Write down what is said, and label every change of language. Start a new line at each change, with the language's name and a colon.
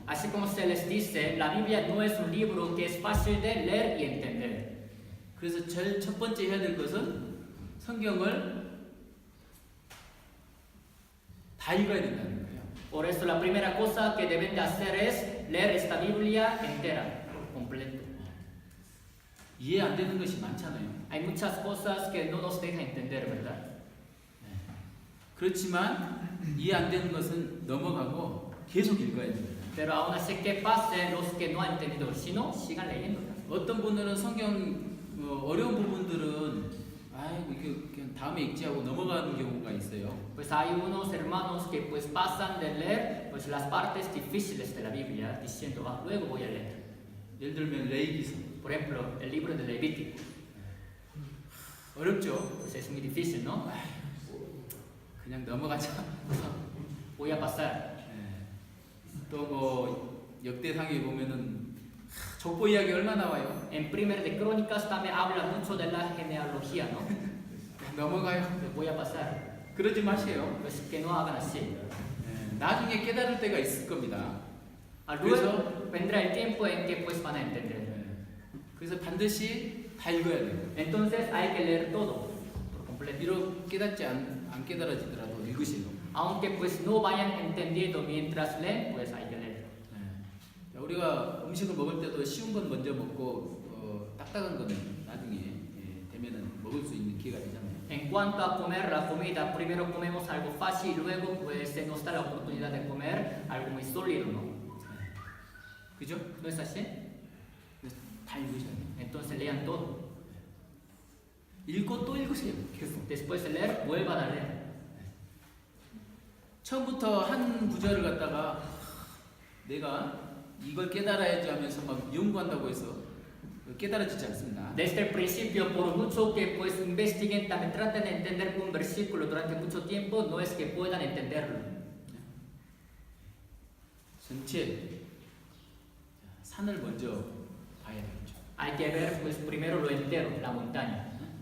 Spanish: Así como se les dice, la Biblia no es un libro que es fácil de leer y entender.
Korean: 그래서 제일 첫 번째 해야 될 것은 성경을 다 읽어야 된다는 거예요.
Spanish: Por eso la primera cosa que deben de hacer es leer esta Biblia entera, por completo.
Korean: 이해 안 되는 것이 많잖아요.
Spanish: Hay muchas cosas que no nos dejan entender, ¿verdad?
Korean: 그렇지만 이해 안 되는 것은 넘어가고 계속 읽어야 됩니다.
Spanish: Pero aún así que pase los que no han entendido, si no, sigan leyéndola.
Korean: 어떤 분들은 성경 어려운 부분들은 아이고 이게 그냥 다음에 읽지 하고 넘어가는 경우가 있어요.
Spanish: Pues hay unos hermanos que pues pasan de leer pues las partes difíciles de la Biblia diciendo, ah, luego voy a leer.
Korean: 예를 들면 레위기서
Spanish: Por ejemplo, el libro de Levítico.
Korean: 어렵죠.
Spanish: Pues es muy difícil, ¿no?
Korean: 그냥 넘어가자.
Spanish: Voy a pasar.
Korean: 또 뭐 역대상에 보면은 족보 이야기 얼마 나와요?
Spanish: En Primer de Crónicas también habla mucho de la genealogía, ¿no?
Korean: 넘어가요.
Spanish: Pues voy a pasar.
Korean: 그러지 마세요.
Spanish: Pues que no hagan así.
Korean: 나중에 깨달을 때가 있을 겁니다.
Spanish: Luego vendrá el tiempo en que pues van a entender.
Korean: 그래서 반드시 다 읽어야 돼요.
Spanish: Entonces hay que leer todo por completo.
Korean: 비록 깨닫지 안 깨달아지더라도 읽으시고.
Spanish: Aunque pues no vayan entendiendo mientras leen, pues hay que leer.
Korean: 우리가 음식을 먹을 때도 쉬운 건 먼저 먹고 딱딱한 거는 나중에 되면은 먹을 수 있는 기회가 되잖아요.
Spanish: En cuanto a comer la comida, primero comemos algo fácil y luego pues se nos da la oportunidad de comer algo muy sólido, ¿no?
Korean: 그죠?
Spanish: ¿No es así?
Korean: 다 읽으셔야 돼요.
Spanish: Entonces lean todo.
Korean: 읽고 또 읽으세요. 계속.
Spanish: Después de leer, vuelvan a leer.
Korean: 처음부터 한 구절을 갖다가 내가 이걸 깨달아야지 하면서 막 연구한다고 해서 깨달아지지 않습니다.
Spanish: Desde el principio, por mucho que pues investiguen, también traten de entender un versículo durante mucho tiempo, no es que puedan entenderlo.
Korean: 전체 산을 먼저 봐야 되겠죠.
Spanish: Hay que ver pues primero lo entero, la montaña.